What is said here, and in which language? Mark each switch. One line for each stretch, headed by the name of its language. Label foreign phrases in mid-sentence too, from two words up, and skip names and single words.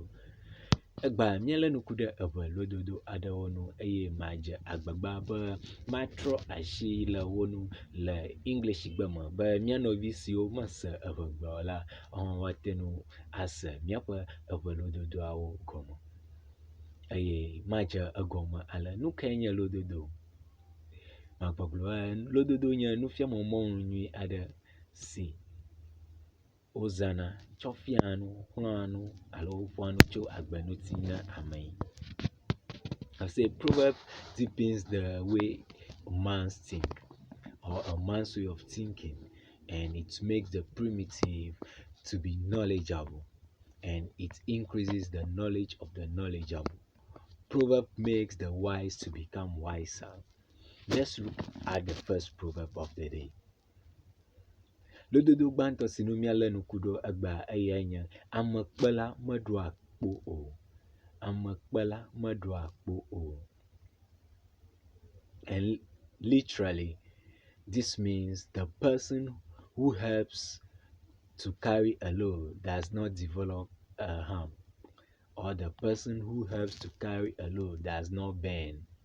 Ewe: Egba míele nuku ɖe eʋe lododo aɖewo nu eye madze agbagba be matrɔ asi le wo nu le English gbe me be mía nɔvi siwo mese eʋe gbe o la woate ŋu ase míaƒe eʋe lododoawo gɔme eye madze egɔme ale nu kae nye lododo. Magbɔgblɔ lododo nye nufiame mɔlu nyui aɖe si wozãna tsɔ fia nu, xlɔ̃a nu alo ƒoa nu tso agbe ŋuti na ame.
English: I say proverb deepens the way a man think or a man's way of thinking, and it makes the primitive to be knowledgeable, and it increases the knowledge of the knowledgeable. Proverb makes the wise to become wiser. Let's look at the first proverb of the day.
Ewe: Lododo gbãtɔ si nu míale nuku ɖo egba eye nye amekpela meɖoa kpo o. Amekpela meɖoa kpo o.
English: And literally, this means the person who helps to carry a load does not develop a harm, or the person who helps to carry a load does not bend.